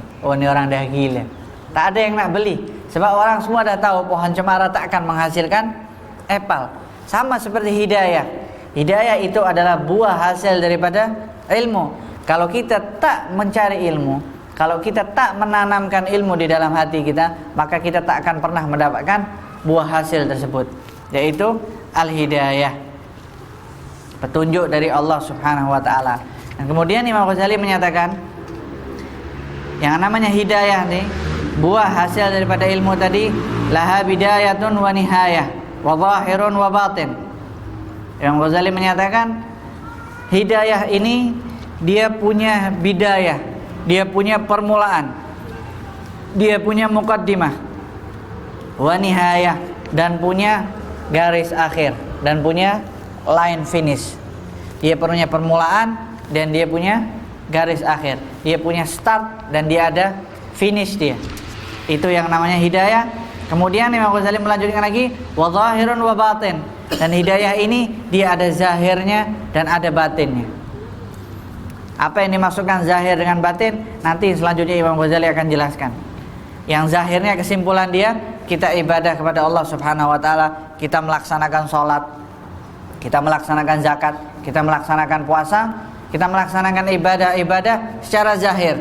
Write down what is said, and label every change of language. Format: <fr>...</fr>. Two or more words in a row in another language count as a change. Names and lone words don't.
<ms>Oh, ni orang dah gila. Tak ada yang nak beli. Sebab orang semua dah tahu pohon cemara tak akan menghasilkan epal. Sama seperti hidayah. Hidayah itu adalah buah hasil daripada ilmu. Kalau kita tak mencari ilmu, kalau kita tak menanamkan ilmu di dalam hati kita, maka kita tak akan pernah mendapatkan buah hasil tersebut, yaitu al-hidayah, petunjuk dari Allah</ms> <ar>سبحانه وتعالى.</ar> <ms>Dan kemudian Imam Ghazali menyatakan yang namanya hidayah nih, buah hasil daripada ilmu tadi,</ms> <ar>لها بداية ونهاية وظاهر وباطن.</ar> <ms>Imam Ghazali menyatakan hidayah ini dia punya bidayah, dia punya permulaan, dia punya</ms> <ar>مقدمة ونهاية,</ar> <ms>dan punya garis akhir, dan punya</ms> <en>line finish.</en> <ms>Dia punya permulaan dan dia punya garis akhir. Dia punya start dan dia ada finish dia. Itu yang namanya hidayah. Kemudian Imam Ghazali melanjutkan lagi</ms> <ar>وظاهر وباطن.</ar> <ms>Dan hidayah ini dia ada zahirnya dan ada batinnya. Apa yang dimaksudkan zahir dengan batin? Nanti selanjutnya Imam Ghazali akan jelaskan. Yang zahirnya kesimpulan dia, kita ibadah kepada Allah</ms> <ar>سبحانه وتعالى,</ar> <ms>kita melaksanakan sholat, kita melaksanakan zakat, kita melaksanakan puasa, kita melaksanakan ibadah-ibadah secara zahir.</ms>